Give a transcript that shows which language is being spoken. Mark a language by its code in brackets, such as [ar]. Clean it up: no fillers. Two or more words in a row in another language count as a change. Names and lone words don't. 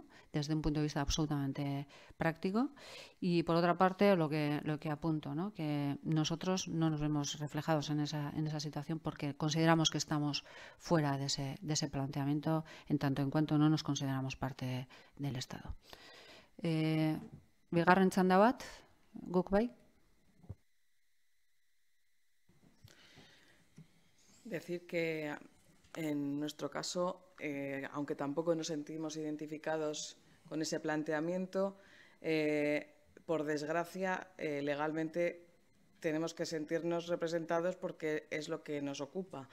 [es] Desde un punto de vista absolutamente práctico. Y por otra parte, lo que apunto, ¿no? Que nosotros no nos vemos reflejados en esa situación porque consideramos que estamos fuera de ese planteamiento en tanto en cuanto no nos consideramos parte del Estado. [eu] Bigarren txanda bat, guk bai? [es] Decir que en nuestro caso, aunque tampoco nos sentimos identificados con ese planteamiento, por desgracia, legalmente tenemos que sentirnos representados porque es lo que nos ocupa.